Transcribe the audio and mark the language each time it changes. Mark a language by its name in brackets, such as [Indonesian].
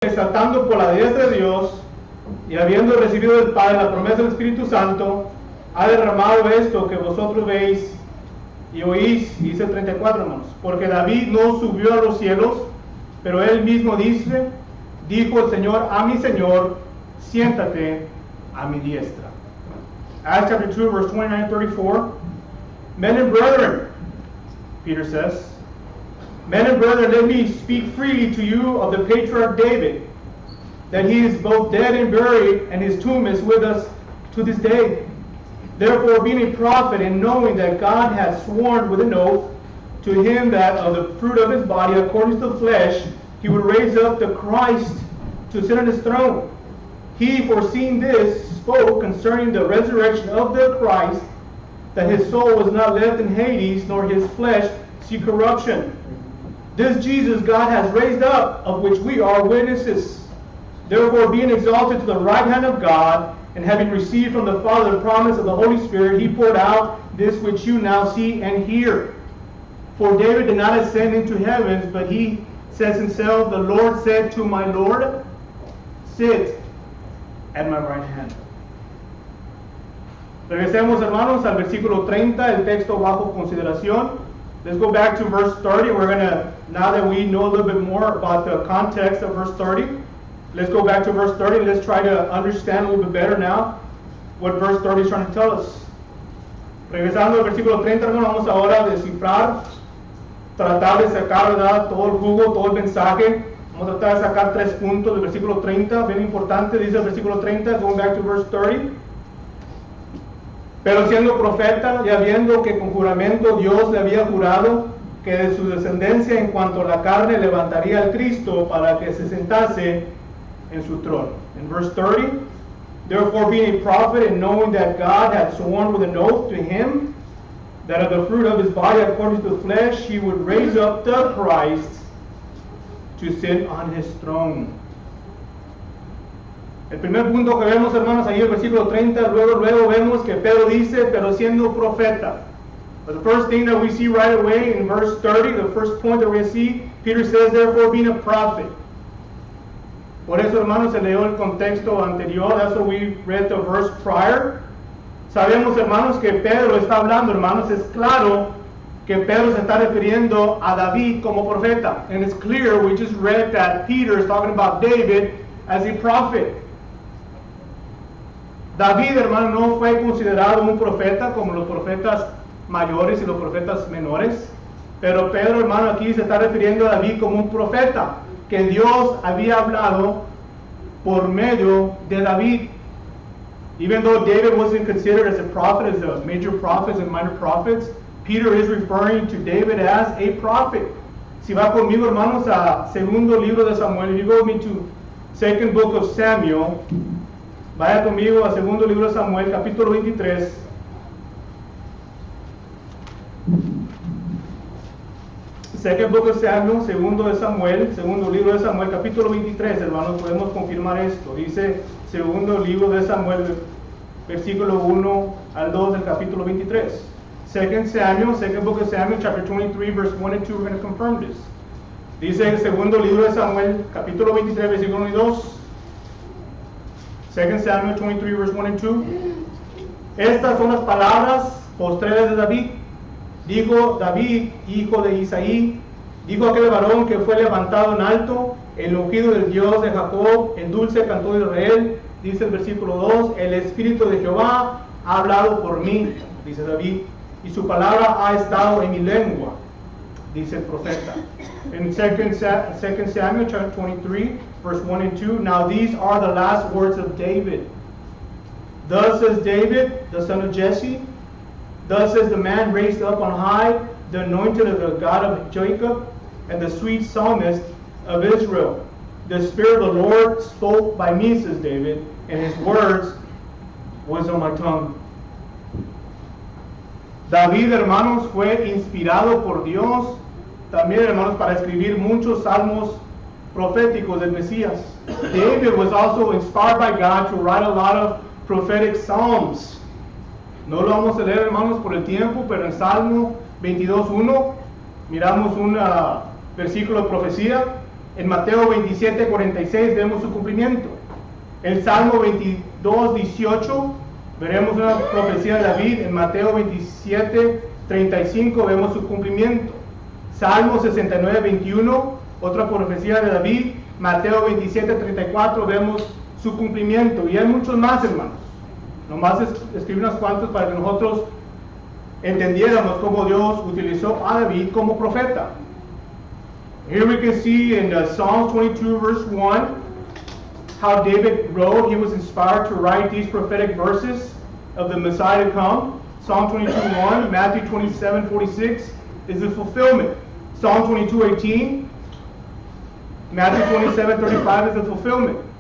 [Spanish] estando por la diestra de Dios y habiendo recibido del Padre la promesa del Espíritu Santo, ha derramado esto que vosotros veis y oís, dice el 34, hermanos, porque David no subió a los cielos, pero él mismo dijo el Señor a mi Señor, siéntate a mi diestra. [English] Acts chapter 2, verse 29 and 34. Men and brethren, Peter says, men and brethren, let me speak freely to you of the patriarch David, that he is both dead and buried, and his tomb is with us to this day. Therefore, being a prophet, and knowing that God hath sworn with an oath to him that of the fruit of his body, according to the flesh, he would raise up the Christ to sit on his throne. He, foreseeing this, spoke concerning the resurrection of the Christ, that his soul was not left in Hades, nor his flesh see corruption. This Jesus God has raised up, of which we are witnesses. Therefore, being exalted to the right hand of God, and having received from the Father the promise of the Holy Spirit, he poured out this which you now see and hear. For David did not ascend into heavens, but he says himself, the Lord said to my Lord, sit at my right hand. [Spanish] Regresemos, hermanos, al versículo 30, el texto bajo consideración. [English] Let's go back to verse 30. We're going to, now that we know a little bit more about the context of verse 30, let's go back to verse 30. Let's try to understand a little bit better now what verse 30 is trying to tell us. [Spanish] Regresando al versículo 30, hermanos, vamos ahora a descifrar, tratar de sacar, ¿verdad?, todo el jugo, todo el mensaje. Vamos a tratar de sacar 3 puntos del versículo 30, bien importante, dice el versículo 30, [English] going back to verse 30. [Spanish] Pero siendo profeta, ya viendo que con juramento Dios le había jurado que de su descendencia en cuanto a la carne levantaría al Cristo para que se sentase en su trono. [English] In verse 30, therefore being a prophet and knowing that God had sworn with an oath to him that of the fruit of his body according to the flesh he would raise up the Christ to sit on his throne. [Spanish] El primer punto que vemos, hermanos, ahí en el versículo 30, luego vemos que Pedro dice, pero siendo profeta. [English] But the first thing that we see right away in verse 30, the first point that we see, Peter says, therefore being a prophet. [Spanish] Por eso, hermanos, se leyó el contexto anterior. [English] That's what we read the verse prior. [Spanish] Sabemos, hermanos, que Pedro está hablando, hermanos, es claro que Pedro se está refiriendo a David como profeta. [English] And it's clear, we just read that Peter is talking about David as a prophet. [Spanish] David, hermano, no fue considerado un profeta como los profetas mayores y los profetas menores, pero Pedro, hermano, aquí se está refiriendo a David como un profeta que Dios había hablado por medio de David. [English] Even though David wasn't considered as a prophet, as a major prophets and minor prophets, Peter is referring to David as a prophet. [Spanish] Si va conmigo, hermanos, a segundo libro de Samuel, [English] if you go with me to second book of Samuel, [Spanish] vaya conmigo a segundo libro de Samuel, capítulo 23. [English] Second book of Samuel, [Spanish] segundo libro de Samuel, capítulo 23, hermanos, podemos confirmar esto. Dice segundo libro de Samuel, versículo 1 al 2 del capítulo 23. [English] Second book of Samuel, chapter 23, verse 1 and 2, we're going to confirm this. [Spanish] Dice el segundo libro de Samuel, capítulo 23, versículo 1 y 2. [English] 2 Samuel 23, verse 1 and 2. [Spanish] Estas son las palabras postreras de David. Dijo David, hijo de Isaí, dijo aquel varón que fue levantado en alto, el ungido del Dios de Jacob, el dulce cantor de Israel. Dice el versículo 2, el Espíritu de Jehová ha hablado por mí, dice David, y su palabra ha estado en mi lengua, dice el profeta. [English] In 2 Samuel chapter 23, verse 1 and 2, now these are the last words of David. Thus says David, the son of Jesse, thus says the man raised up on high, the anointed of the God of Jacob, and the sweet psalmist of Israel. The Spirit of the Lord spoke by me, says David, and his words was on my tongue. [Spanish] David, hermanos, fue inspirado por Dios también, hermanos, para escribir muchos salmos proféticos del Mesías. [English] David was also inspired by God to write a lot of prophetic psalms. [Spanish] No lo vamos a leer, hermanos, por el tiempo, pero en Salmo 22:1 miramos un versículo de profecía. En Mateo 27:46 vemos su cumplimiento. El Salmo 22:18 veremos una profecía de David. En Mateo 27:35 vemos su cumplimiento. Salmo 69:21, otra profecía de David. Mateo 27:34 vemos su cumplimiento. Y hay muchos más, hermanos. Nomás escribí unas cuantas para que nosotros entendiéramos cómo Dios utilizó a David como profeta. [English] Here we can see in Psalm 22 verse 1 how David wrote. He was inspired to write these prophetic verses of the Messiah to come. Psalm 22:1, Matthew 27:46 is the fulfillment. Psalm 22:18, Matthew 27:35 is the fulfillment.